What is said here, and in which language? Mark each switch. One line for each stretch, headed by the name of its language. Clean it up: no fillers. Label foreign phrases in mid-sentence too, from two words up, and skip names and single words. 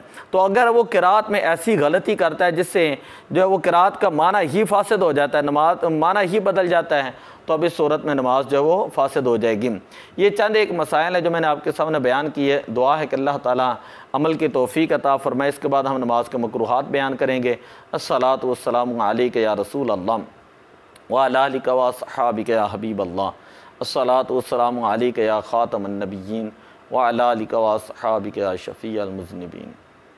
Hindi: तो अगर वो किरात में ऐसी गलती करता है जिससे जो है वो किरात का माना ही फासिद हो जाता है, नमाज माना ही बदल जाता है, तो अब इस सूरत में नमाज जो है वो फासिद हो जाएगी। ये चंद एक मसाइल है जो मैंने आपके सामने बयान की है। दुआ है कि अल्लाह ताला अमल की तौफीक अता फरमाए। इसके बाद हम नमाज के मकरूहात बयान करेंगे।
Arabic: الصلاة والسلام عليك يا رسول الله وعلى آلك وأصحابك يا حبيب الله. الصلاة والسلام عليك يا خاتم النبيين وعلى آلك وأصحابك يا شفيع المذنبين.